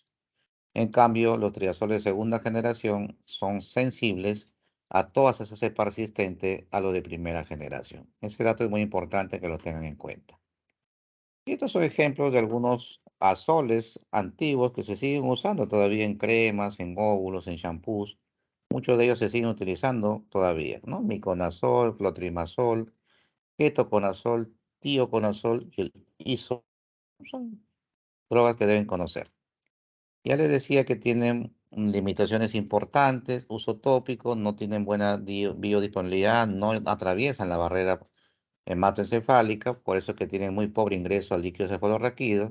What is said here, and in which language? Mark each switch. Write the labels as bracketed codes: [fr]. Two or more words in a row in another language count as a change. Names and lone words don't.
[es] En cambio, los triazoles de segunda generación son sensibles a todas esas cepas resistentes a lo de primera generación. Ese dato es muy importante que lo tengan en cuenta. Y estos son ejemplos de algunos azoles antiguos que se siguen usando todavía en cremas, en óvulos, en shampoos. Muchos de ellos se siguen utilizando todavía, ¿no? Miconazol, clotrimazol, ketoconazol, tioconazol y el iso. Son drogas que deben conocer. Ya les decía que tienen limitaciones importantes, uso tópico, no tienen buena biodisponibilidad, no atraviesan la barrera hematoencefálica, por eso es que tienen muy pobre ingreso al líquido cefalorraquídeo.